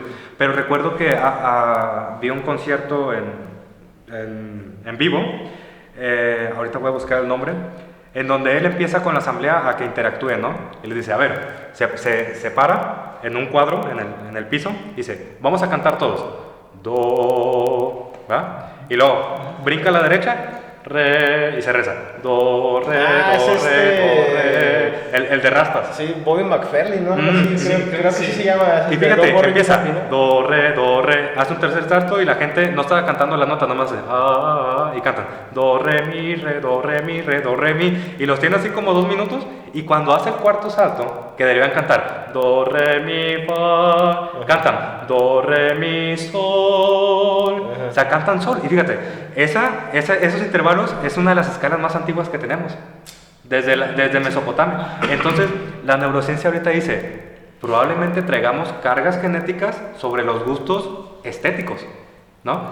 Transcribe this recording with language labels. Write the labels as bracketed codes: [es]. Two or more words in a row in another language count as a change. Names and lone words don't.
[es] Pero recuerdo que vi un concierto en vivo, ahorita voy a buscar el nombre, en donde él empieza con la asamblea a que interactúe, ¿no? Y le dice, a ver, se para en un cuadro, en el piso, y dice, vamos a cantar todos. Do, ¿verdad? Y luego brinca a la derecha, re, y se reza. Do, re, do, re. El de raspas. Sí, Bobby McFerrin, ¿no? Creo que sí se llama. Y fíjate, empieza do, re, hace un tercer salto y la gente no estaba cantando la nota, nomás y cantan do, re, mi, re, do, re, mi, re, do, re, mi, y los tiene así como 2 minutos, y cuando hace el cuarto salto, que deberían cantar do, re, mi, fa, cantan do, re, mi, sol, o sea, cantan sol, y fíjate, esos intervalos es una de las escalas más antiguas que tenemos. Desde Mesopotamia. Entonces, la neurociencia ahorita dice, probablemente traigamos cargas genéticas sobre los gustos estéticos, ¿no?